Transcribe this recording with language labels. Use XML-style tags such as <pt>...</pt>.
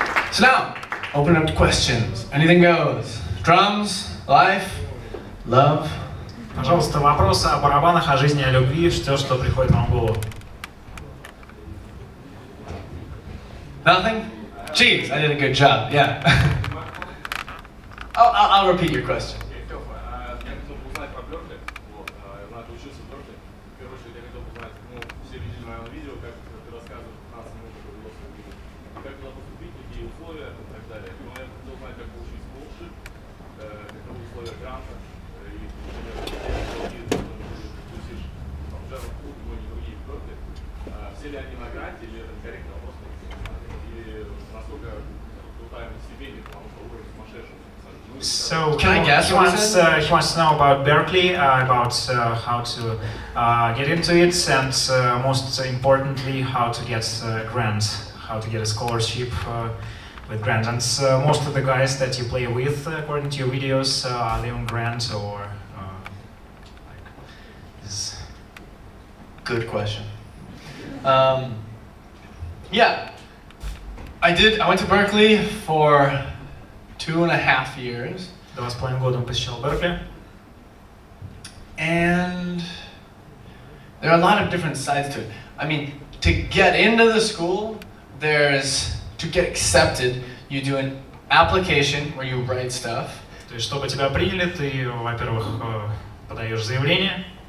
<en>So now, open up to questions. Anything goes. Drums, life, love.</en> <ru>Пожалуйста, вопросы о барабанах, о жизни, о любви, все, что приходит вам в голову.</ru> <en>Nothing? Jeez, I did a good job, yeah. I'll repeat your question.</en> <ru>Я хотел бы узнать про Беркли. Ты учился в Беркли. В первую очередь я хотел бы узнать, все видели мое видео, как ты рассказываешь 15 минут, как было видео. Как туда поступить, какие условия и так далее. Но я хотел узнать, как получить scholarship, каковы условия гранта и, например, тусишь там джазовый клуб, другие в Беркли. Все ли они на гранте, или это корректный вопрос? И насколько крутая стипендия, потому что уровень сумасшедший.</ru> <en>So Can I guess he what wants, it is? he wants to know about Berkeley, about how to get into it, and most importantly, how to get grants, how to get a scholarship with grants. And most of the guys that you play with, according to your videos, are they on grants or like is... Good question. Yeah, I went to Berkeley for 2.5 years.</en> <ru>2,5 года он посещал Беркли.</ru> <en>And there are a lot of different sides to it. I mean, to get into the school, to get accepted, you do an application where you write stuff.</en> <ru>То есть, чтобы тебя приняли, ты, во-первых, подаешь заявление.</ru>